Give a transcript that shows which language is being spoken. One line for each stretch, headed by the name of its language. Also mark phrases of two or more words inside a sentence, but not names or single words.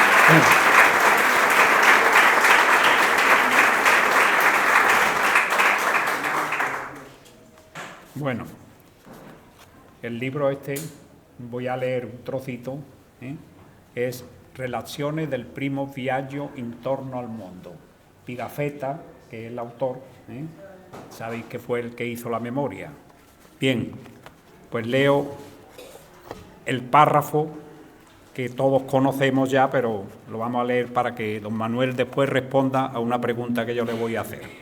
Spanish: Bueno, el libro este, voy a leer un trocito, es Relazioni del primo viaggio intorno al mondo. Pigafetta, que es el autor, sabéis que fue el que hizo la memoria. Bien, pues leo el párrafo que todos conocemos ya, pero lo vamos a leer para que don Manuel después responda a una pregunta que yo le voy a hacer.